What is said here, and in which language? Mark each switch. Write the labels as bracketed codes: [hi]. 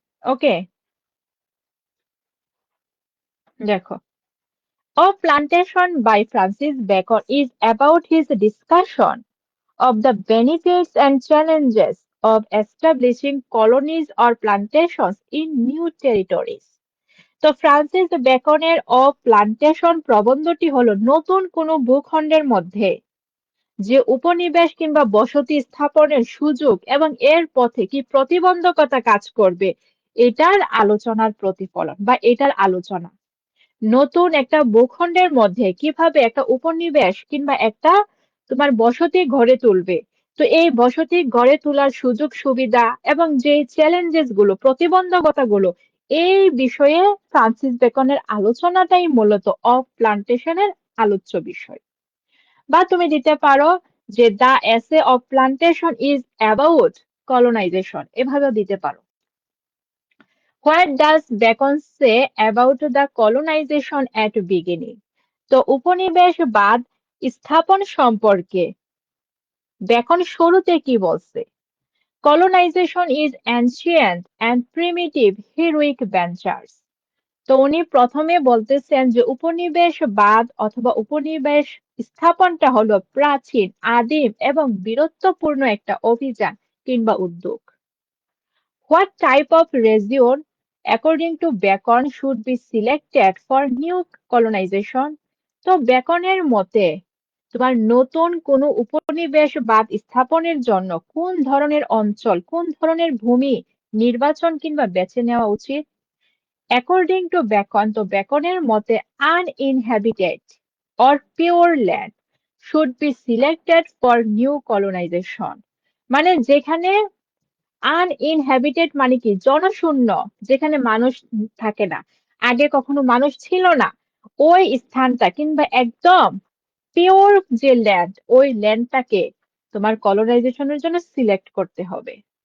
[en] Okay, দেখো, of plantation by Francis Bacon is about his discussion of the benefits and challenges of establishing colonies or plantations in new territories. [bn] তো Francis বেকনের of plantation প্রবন্ধটি হলো নতুন কোনো ভূখণ্ডের মধ্যে যে উপনিবেশ কিংবা বসতি স্থাপনের সুযোগ এবং এর পথে কি প্রতিবন্ধকতা কাজ করবে, এটার আলোচনার প্রতিফলন বা এটার আলোচনা। নতুন একটা ভূখণ্ডের মধ্যে কিভাবে একটা উপনিবেশ কিংবা একটা তোমার বসতি গড়ে তুলবে, তো এই বসতি গড়ে তোলার সুযোগ সুবিধা এবং যে চ্যালেঞ্জেস গুলো, প্রতিবন্ধকতা গুলো, এই বিষয়ে ফ্রান্সিস বেকনের আলোচনাটাই মূলত অফ প্লান্টেশনের আলোচ্য বিষয়। বা তুমি দিতে পারো যে [en] the essay of plantation is about colonisation, [bn] এভাবেও দিতে পারো। [en] What does Bacon say about the colonization at beginning? [bn] তো উপনিবেশবাদ স্থাপন সম্পর্কে বেকন শুরুতে কি বলছে? [en] Colonization is ancient and primitive heroic ventures. [bn] তো উনি প্রথমে বলতেছেন যে উপনিবেশবাদ অথবা উপনিবেশ স্থাপনটা হলো প্রাচীন, আদিম এবং বীরত্বপূর্ণ একটা অভিযান কিংবা উদ্যোগ। [en] What type of region, according to Bacon, should be selected for new colonization? [bn] তো বেকনের মতে তোমার নতুন কোনো উপনিবেশবাদ স্থাপনের জন্য কোন ধরনের অঞ্চল, কোন ধরনের ভূমি নির্বাচন কিংবা বেছে নেওয়া উচিত? [en] according to Bacon, [bn] তো বেকনের মতে [en] uninhabited or pure land should be selected for new colonization, [bn] মানে যেখানে আনইনহ্যাবিটেড মানে কি, জনশূন্য, যেখানে মানুষ থাকে না, আগে কখনো মানুষ ছিল না, ওই স্থানটা কিংবা একদম পিওর যে ল্যান্ড, ওই ল্যান্ডটাকে তোমার কলোনাইজেশনের জন্য সিলেক্ট করতে হবে।